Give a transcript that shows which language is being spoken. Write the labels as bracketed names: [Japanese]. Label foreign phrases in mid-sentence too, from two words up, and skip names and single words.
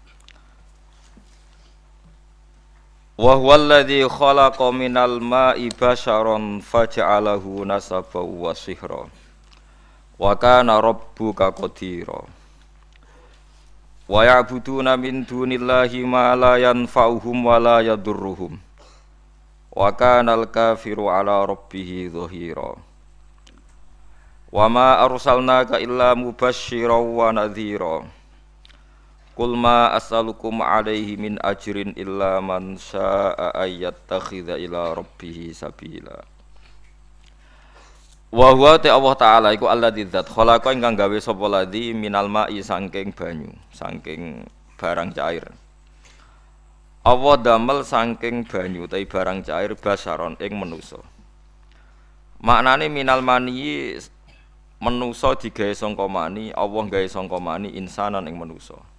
[Arabic] وهو الذي خلق من الماء بشرا فجعله نسبا وصهرا وكان ربك قديرا ويعبدون من دون الله ما لا ينفعهم ولا يضرهم وكان الكافر على ربه ظهيرا وما أرسلناك إلا مبشرا ونذيرا. قل ما أسألكم عليه من أجر إلا من شاء أن يتخذ إلى ربه سبيلا. [Javanese] Wa huwa ta Allah taala iku alladzi dzat khalaqa ingkang gawe sapa ladzi [Arabic] من الماء [Javanese] saking banyu, saking barang cair. Allah damel saking banyu utawi barang cair basaron ing manusa. Maknane [Arabic] من المني [Javanese] manusa digawe sangka mani, Allah gawe sangka mani insanan ing manusa.